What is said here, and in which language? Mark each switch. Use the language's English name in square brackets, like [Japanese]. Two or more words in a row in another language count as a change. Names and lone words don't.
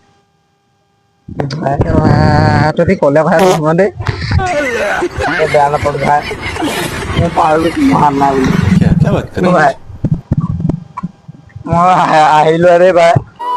[Assamese] তই ক'লে ভাই নহয় দেই বেয়া নাপাব ভাই মই পাৰো নোৱাৰ নাই বুলি [Hindi] क्या बात कर रहे हो [Assamese] ভাই মই আহিলো আৰে ভাই